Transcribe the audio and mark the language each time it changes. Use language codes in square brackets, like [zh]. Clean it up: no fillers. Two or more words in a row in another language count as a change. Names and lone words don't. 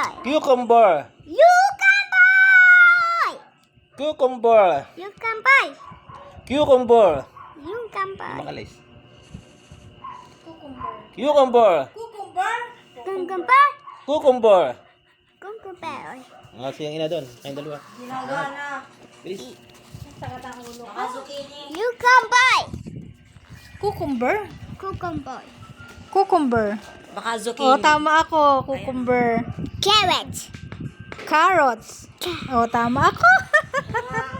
[tl] Cucumber. Cucumber. Cucumber. Cucumber. Cucumber. Makalis. Cucumber. Cucumber. Cucumber. Cucumber. Nga siyang ina doon. Kayong dalawa. Ginagawa na. Bilis. Cucumber. Cucumber? Cucumber. Cucumber. Baka Oh, zucchini. tama ako. Cucumber. Carrot. Carrots. Oh, tama ako.